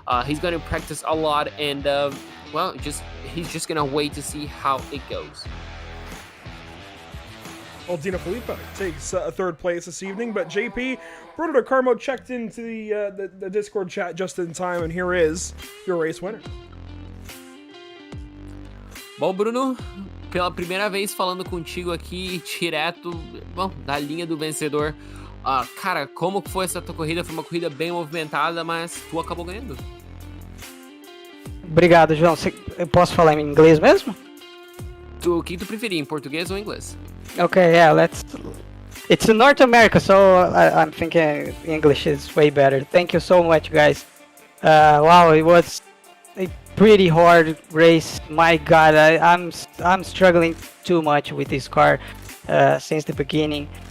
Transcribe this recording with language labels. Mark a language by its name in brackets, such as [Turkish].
[English] He's going to practice a lot and, well, he's just going to wait to see how it goes. Well, Dino Phillip takes third place this evening, but JP, Bruno de Carmo checked into the Discord chat just in time, and here is your race winner. [Portuguese] Bom, Bruno, pela primeira vez falando contigo aqui, direto, bom, da linha do vencedor. Cara, como foi essa tua corrida? Foi uma corrida bem movimentada, mas tu acabou ganhando. Obrigado, João. Eu posso falar em inglês mesmo? O que tu preferir, em português ou em inglês? [English] Okay, yeah, it's in North America, so I'm thinking English is way better. Thank you so much, guys. Wow, it was a pretty hard race. My God, I'm struggling too much with this car since the beginning.